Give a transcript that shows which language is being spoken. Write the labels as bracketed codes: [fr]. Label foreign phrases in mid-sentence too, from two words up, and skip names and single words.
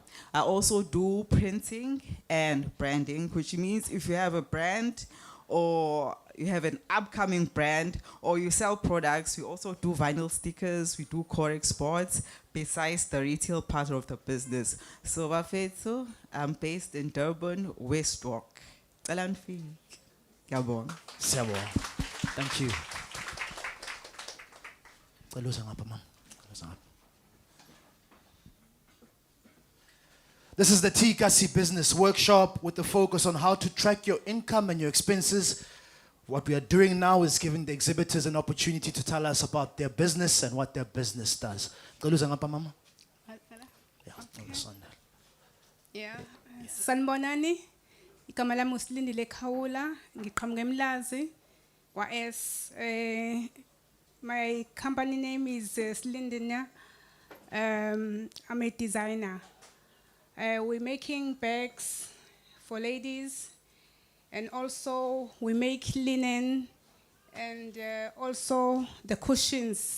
[en] I also do printing and branding, which means if you have a brand or you have an upcoming brand or you sell products, we also do vinyl stickers, we do core exports, besides the retail part of the business. So Bafethu, I'm based in Durban, West Walk. Gabon. Thank you. [xh] Cala uze ngapha mama. Cala uze ngapha. [en] This is the eKasi Business Workshop with the focus on how to track your income and your expenses. What we are doing now is giving the exhibitors an opportunity to tell us about their business and what their business does. [xh] Cala uze ngapha mama. [en] Yeah, on the sun. Yeah. [zu] Sanibonani. Igama lami uSilindile Khawula, ngiqhamuka eMlazi. [en] My company name is Silindina. I'm a designer. We're making bags for ladies, and also we make linen, and also the cushions.